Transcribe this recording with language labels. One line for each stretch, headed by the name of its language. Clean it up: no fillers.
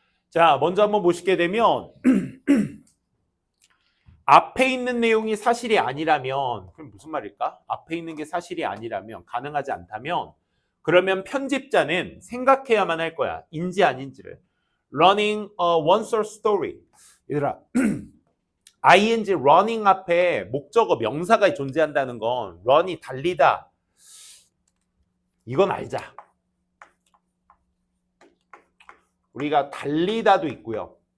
Korean: 자, 먼저 한번 보시게 되면 앞에 있는 내용이 사실이 아니라면 그럼 무슨 말일까? 앞에 있는 게 사실이 아니라면 가능하지 않다면 그러면 편집자는 생각해야만 할 거야. 인지 아닌지를.
English: Running a one source story.
Korean: 얘들아 ing running 앞에 목적어 명사가 존재한다는 건 run이 달리다. 이건 알자. 우리가 달리다도 있고요.